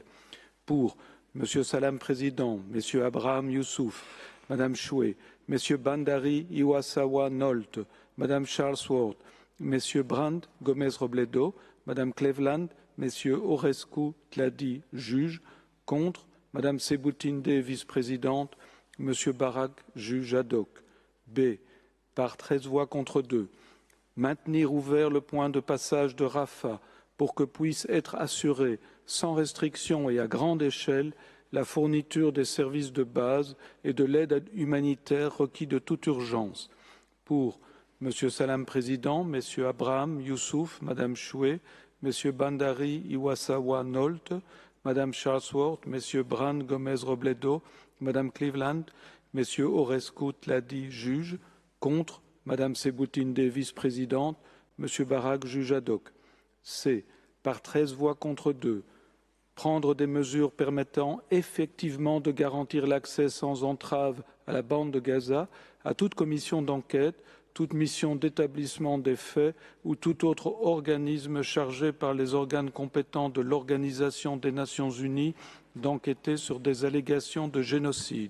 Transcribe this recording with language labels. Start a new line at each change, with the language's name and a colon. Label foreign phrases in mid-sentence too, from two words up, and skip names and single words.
French: Pour M. Salam Président, M. Abraham Youssouf, Mme Shway, M. Bandari Iwasawa Nolte, Mme Charlesworth, M. Brandt Gomez Robledo, Mme Cleveland, M. Orescu Tladi, juge. Contre, Mme Sebutinde, vice-présidente, M. Barak, juge ad hoc. B. Par 13 voix contre 2. Maintenir ouvert le point de passage de Rafah pour que puisse être assurée, sans restriction et à grande échelle, la fourniture des services de base et de l'aide humanitaire requis de toute urgence. Pour Monsieur Salam Président, Messieurs Abraham, Youssouf, Madame Choué, Messieurs Bandari, Iwasawa, Nolte, Madame Charlesworth, Messieurs Brand, Gomez, Robledo, Madame Cleveland, Messieurs Orescu, Tladi, juge, contre, Madame Seboutinde, vice-présidente, Monsieur Barak, juge ad hoc. C. Par 13 voix contre 2, prendre des mesures permettant effectivement de garantir l'accès sans entrave à la bande de Gaza à toute commission d'enquête, toute mission d'établissement des faits ou tout autre organisme chargé par les organes compétents de l'Organisation des Nations Unies d'enquêter sur des allégations de génocide.